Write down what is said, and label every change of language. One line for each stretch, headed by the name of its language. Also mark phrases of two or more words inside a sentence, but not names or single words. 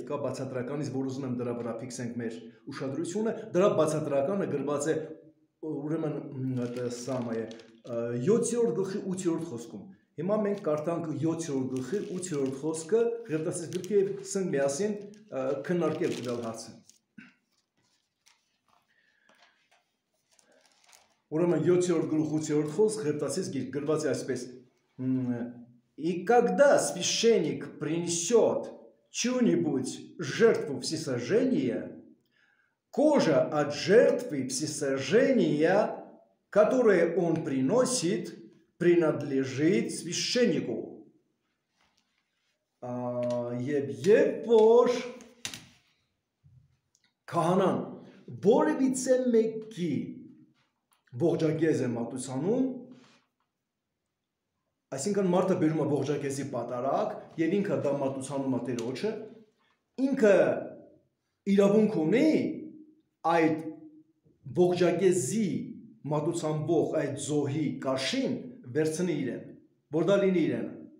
Armenian: կա բացատրականից, որ ուզում եմ դրա վրա ֆիքսենք մեր ուշադրությունը, դրա բացատրականը գրված է ուրեմն սամայ 7-րդ գլխի 8-րդ խոսքում։ Հիմա մենք կարդանք 7-րդ գլխի 8-րդ խոսքը Ղևտացիս գրքի եւ սնկ միասին քննարկել դրալ հարցը։ Ուրեմն 7-րդ գլուխ 8-րդ խոսք Ղևտացիս գիրք գրված է այսպես.
Russian: «И когда священник принесет чью-нибудь жертву всесожжения, кожа от жертвы всесожжения, которое он приносит, принадлежит священнику».
Armenian: Եվ որ քահանան որևիցե մեկի ողջակեզ է մատուցանում, այսինքն մարդը բերում է ողջակեզի պատարագ եւ ինքը դա մատուցանում է Տերոջը, ինքը իրավունք ունի այդ ողջակեզի մատուցանվող այդ զոհի կաշին վերցնի իրեն, որ դա լինի իրեն։